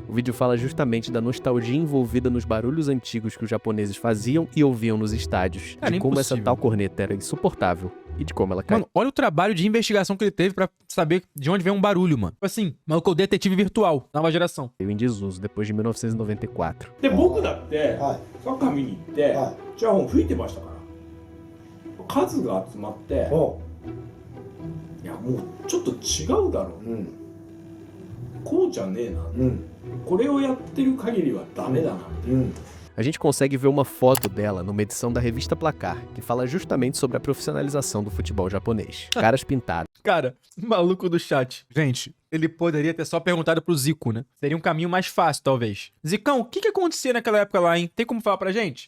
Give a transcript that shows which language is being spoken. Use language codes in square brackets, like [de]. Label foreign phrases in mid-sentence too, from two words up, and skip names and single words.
[pt] O vídeo fala justamente da nostalgia envolvida nos barulhos antigos que os japoneses faziam e ouviam nos estádios. Cara, de como impossível. essa tal corneta era insuportável. E de como ela cai. Mano, olha o trabalho de investigação que ele teve pra saber de onde vem um barulho, mano. Tipo assim, maluco, o detetive virtual, nova geração. Veio em desuso depois de 1994. [ja] で僕だってサッカー見に行ってチャーホン吹いてましたから数が集まっていやもうちょっと違うだろう、こうじゃねえな、これをやってる限りはダメだなみたいな、 [pt] A gente consegue ver uma foto dela numa edição da revista Placar, que fala justamente sobre a profissionalização do futebol japonês. Caras pintados. Cara, maluco do chat. Gente, ele poderia ter só perguntado pro Zico, né? Seria um caminho mais fácil, talvez. Zicão, o que acontecia naquela época lá, hein? Tem como falar pra gente?